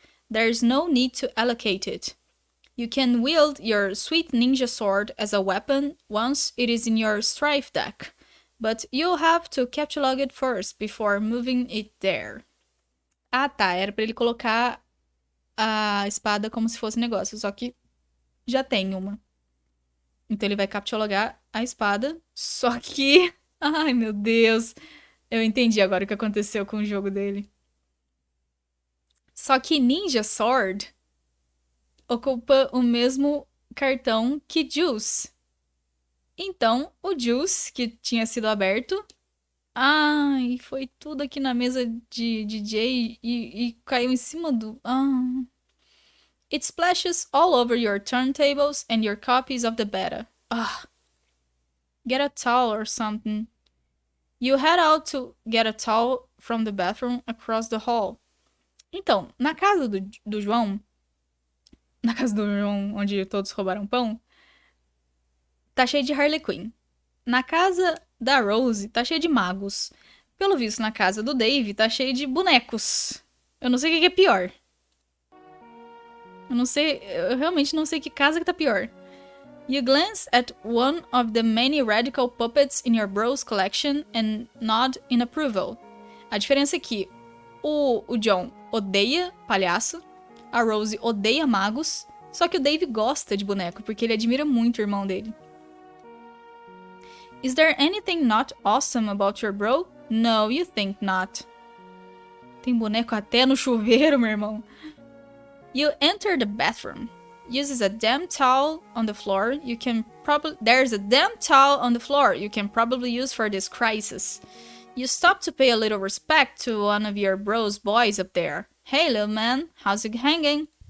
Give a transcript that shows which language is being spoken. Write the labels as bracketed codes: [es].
[en] There's no need to allocate it. You can wield your sweet ninja sword as a weapon once it is in your strife deck, but you'll have to captulog it first before moving it there. [pt] Ah, tá. Era pra ele colocar a espada como se fosse negócio, só que já tem uma. Então ele vai captulogar a espada, só que... Ai, meu Deus. Eu entendi agora o que aconteceu com o jogo dele. Só que Ninja Sword ocupa o mesmo cartão que Juice. Então, o Juice, que tinha sido aberto... Ai, foi tudo aqui na mesa de DJ e caiu em cima do... [en] It splashes all over your turntables and your copies of the beta. Get a towel or something. You head out to get a towel from the bathroom across the hall. [pt] Então, na casa do João... Na casa do João, onde todos roubaram pão, tá cheio de Harley Quinn. Na casa da Rose, tá cheio de magos. Pelo visto, na casa do Dave, tá cheio de bonecos. Eu não sei o que é pior. Eu realmente não sei que casa que tá pior. [en] You glance at one of the many radical puppets in your bro's collection and nod in approval. [pt] A diferença é que o John odeia palhaço, a Rose odeia magos, Só que o Dave gosta de boneco, porque ele admira muito o irmão dele. [en] Is there anything not awesome about your bro? No, you think not. [pt] Tem boneco até no chuveiro, meu irmão. [en] You enter the bathroom. Uses a damn towel on the floor. There's a damn towel on the floor you can probably use for this crisis. You stop to pay a little respect to one of your bros boys up there. Hey, little man, how's it hanging?